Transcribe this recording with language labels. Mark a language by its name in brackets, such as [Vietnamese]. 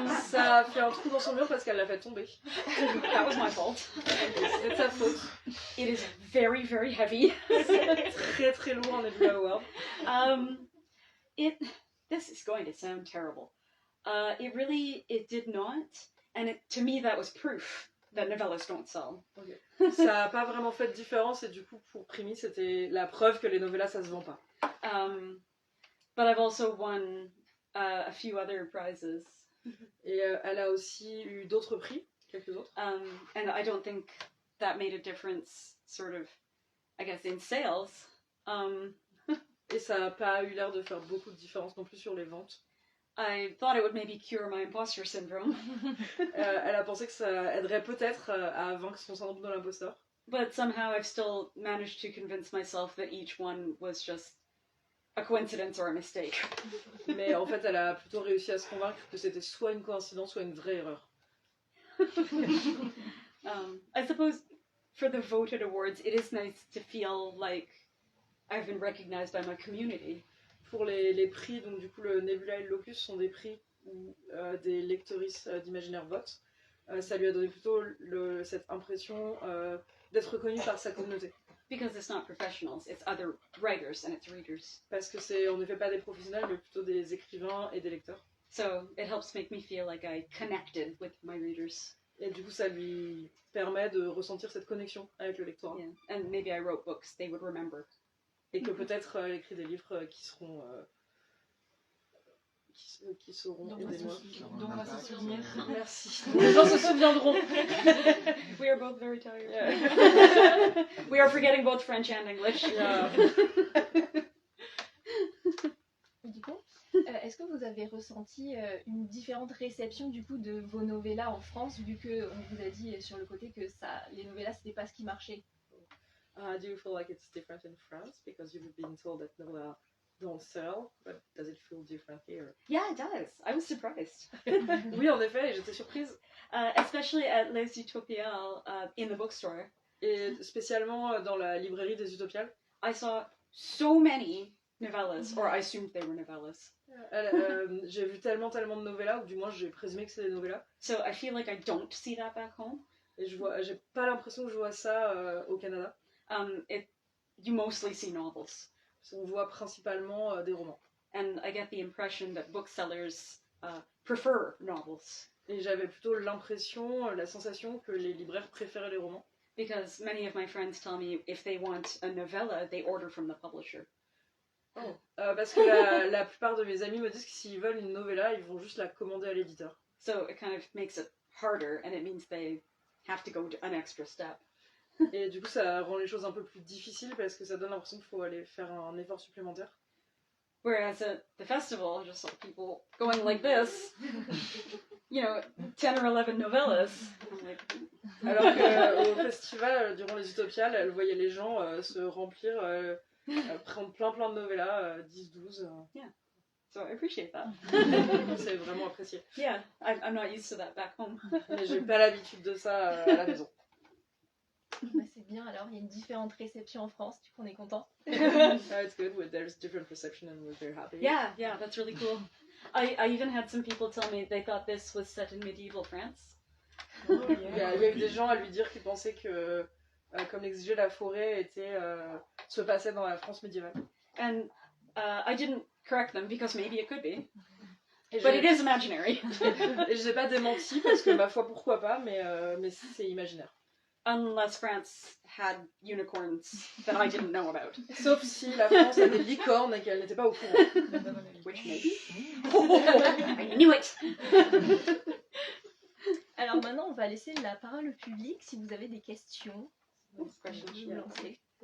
[French] Ça a fait un trou dans son mur parce qu'elle l'a fait tomber. [English] That was my fault. [French] C'est de sa faute. [English] It is very, very heavy. [French] Très très lourd en Nebula World. [English] This is going to sound terrible. It did not, and to me that was proof that novellas don't sell. [French] Ça n'a pas vraiment fait de différence et du coup pour Primi c'était la preuve que les novellas ça se vend pas. [English] But I've also won a few other prizes. [French] Et elle a aussi eu d'autres prix, quelques autres. [English] And I don't think that made a difference, sort of, I guess, in sales. [French] Et ça n'a pas eu l'air de faire beaucoup de différence non plus sur les ventes. [English] I thought it would maybe cure my imposter syndrome. [French] Elle a pensé que ça aiderait peut-être à vaincre son syndrome de l'imposteur. [English] But somehow I've still managed to convince myself that each one was just a coincidence or a mistake. [French] Mais en fait, elle a plutôt réussi à se convaincre que c'était soit une coïncidence, soit une vraie erreur. [English] I suppose for the voted awards, it is nice to feel like I've been recognized by my community. [French] Pour les prix, donc du coup le Nebula et le Locus sont des prix où des lectrices d'imaginaire votent. Ça lui a donné plutôt cette impression d'être reconnue par sa communauté. [English] Because it's not professionals, it's other writers and it's readers. [French] Parce que c'est en effet pas des professionnels, mais plutôt des écrivains et des lecteurs. [English] So it helps make me feel like I connected with my readers. [French] Et du coup, ça lui permet de ressentir cette connexion avec le lectorat. [English] Yeah. And maybe I wrote books they would remember. [French] Et que peut-être elle écrit des livres qui seront dont aidez-moi. on va se souvenir. Merci. Les gens se souviendront. [English] We are both very tired. Yeah. We are forgetting both French and English. Yeah. [French] Du coup, est-ce que vous avez ressenti une différente réception du coup de vos novellas en France, vu que on vous a dit sur le côté que les novellas c'était pas ce qui marchait? [English] Do you feel like it's different in France because you've been told that novella don't sell, but does it feel different here? Yeah, it does. I was surprised. [French] Oui, en effet, et j'étais surprise. [English] Especially at Les Utopiales in the bookstore. [French] Et spécialement dans la librairie des Utopiales. [English] I saw so many novellas, or I assumed they were novellas. [French] J'ai vu tellement de novellas, ou du moins j'ai présumé que c'était des novellas. [English] So I feel like I don't see that back home. [French] Et j'ai pas l'impression que je vois ça au Canada. [English] You mostly see novels. [French] On voit principalement des romans. [English] And I get the impression that booksellers prefer novels. [French] Et j'avais plutôt l'impression, la sensation que les libraires préféraient les romans. [English] Because many of my friends tell me if they want a novella, they order from the publisher. Oh. [French] Parce que la plupart de mes amis me disent que s'ils veulent une novella, ils vont juste la commander à l'éditeur. [English] So it kind of makes it harder, and it means they have to go to an extra step. [French] Et du coup, ça rend les choses un peu plus difficiles parce que ça donne l'impression qu'il faut aller faire un effort supplémentaire. [English] Whereas at the festival, I just saw people going like this, 10 or 11 novellas. [French] Alors qu'au festival, durant les Utopiales, elle voyait les gens se remplir, prendre plein de novellas, 10-12. [English] Yeah, so I appreciate that. [French] C'est vraiment apprécié. [English] Yeah, I'm not used to that back home. [French] Mais j'ai pas l'habitude de ça à la maison. Bah, c'est bien, alors il y a une différente réception en France, du coup on est content. [English] It's good, there's different perception and we're very happy. Yeah, that's really cool. I even had some people tell me they thought this was set in medieval France. Oh, yeah. [French] Il y a eu des gens à lui dire qu'ils pensaient que, comme l'exigeait la forêt, se passait dans la France médiévale. [English] And I didn't correct them because maybe it could be. But it is imaginary. [French] Et je n'ai pas démenti parce que, ma foi, pourquoi pas, mais c'est imaginaire. [English] Unless France had unicorns that I didn't know about. [French] Sauf si la France a des licornes et qu'elle n'était pas au courant. [English] Which maybe. I knew it! [French] Alors maintenant, on va laisser la parole au public si vous avez des questions. Je vais vous lancer.